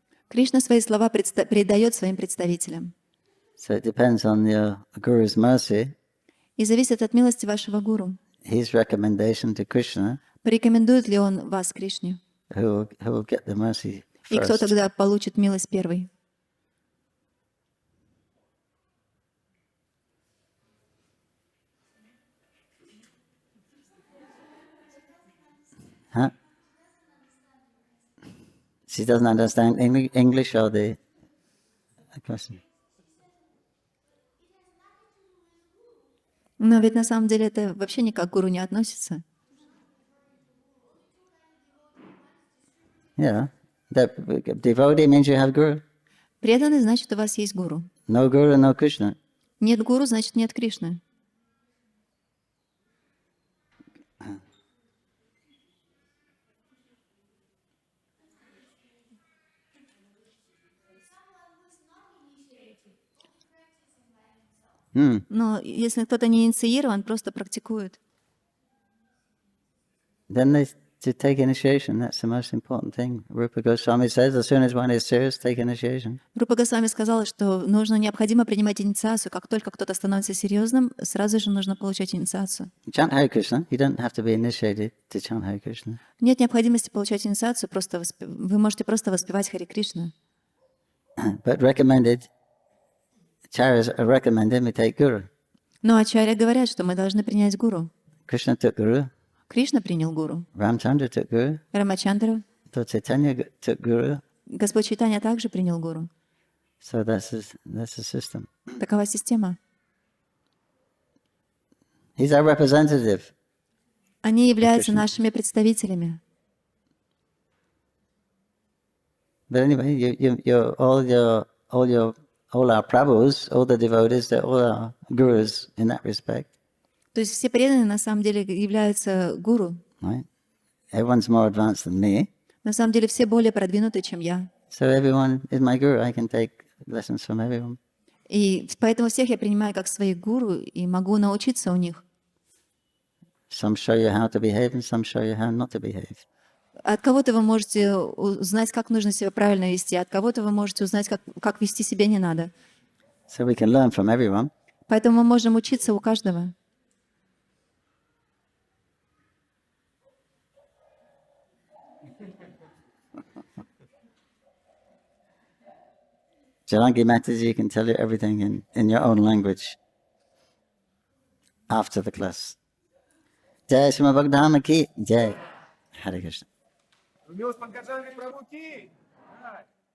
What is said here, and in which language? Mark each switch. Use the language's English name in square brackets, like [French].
[Russian] Кришна свои слова передает своим представителям. [English] So it depends on your guru's mercy, [Russian] И зависит от милости вашего гуру. [English] his recommendation to Krishna, [Russian] Порекомендует ли он вас Кришне? [English] who will get the mercy [Russian] И кто [English] first. [Russian] тогда получит милость первый? [English] Huh? She doesn't understand English or the question. [Russian] Но ведь на самом деле это вообще никак к гуру не относится. [English] Yeah. That devotee means you have guru. [Russian] Преданный значит, у вас есть гуру. [English] No guru, no Krishna. [Russian] Нет гуру, значит, нет Кришны. Но если кто-то не инициирован, просто практикует. [English] Then they to take initiation. That's the most important thing. Rupa Goswami says, as soon as one is serious, take initiation. [Russian] Рупа Госвами сказала, что необходимо принимать инициацию. Как только кто-то становится серьезным, сразу же нужно получать инициацию. [English] Chant Hare Krishna. You don't have to be initiated to chant Hare Krishna. [Russian] Нет необходимости получать инициацию, просто вы можете просто воспевать Харе Кришна. [English] But recommended, acharyas are recommended we take guru. [Russian] Но ачарья говорят, что мы должны принять гуру. [English] Krishna took guru. [Russian] Кришна принял гуру. [English] Ramchandra took guru. [Russian] Рамачандра, [English] Lord Caitanya took guru. [Russian] Господь Чайтанья также принял гуру. [English] So that's the system. [Russian] Такова система. [English] He's our representative. [Russian] Они являются Кришна. нашими представителями. [English] But anyway, all our prabhus, all the devotees, they're all our gurus in that respect. [Russian] То есть все преданные на самом деле являются гуру. [English] Right? Everyone's more advanced than me. [Russian] На самом деле все более продвинуты, чем я. [English] So everyone is my guru. I can take lessons from everyone. [Russian] И поэтому всех я принимаю как своих гуру и могу научиться у них. [English] Some show you how to behave and some show you how not to behave. [Russian] От кого-то вы можете узнать, как нужно себя правильно вести, от кого-то вы можете узнать, как вести себя не надо. [English] So we can learn from everyone. [Russian] Поэтому мы можем учиться у каждого. [English] Jalangi Mataji can tell you everything in your own language after the class. [Hindi] Jai Shrimad Bhagavatam Dhama ki Jai. Hare Krishna. [Russian] Его Милость Панкаджангхри, прабху ки!